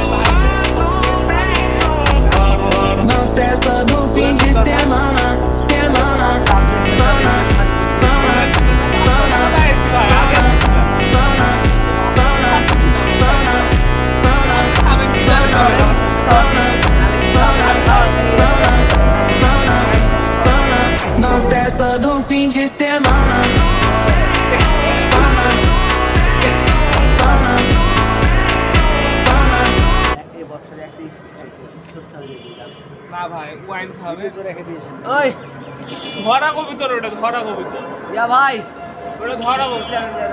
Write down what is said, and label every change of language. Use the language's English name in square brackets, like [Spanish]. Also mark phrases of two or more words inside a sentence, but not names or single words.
[Portuguese] Na festa do fim de semana, semana, na festa do fim de semana. [Bangla] না ভাই ওয়াইন খাবে তো রেখে দিয়েছেন। ওই ধরা কবিতর ওটা ধরা কবিতর ইয়া ভাই ওটা ধরা কবিতর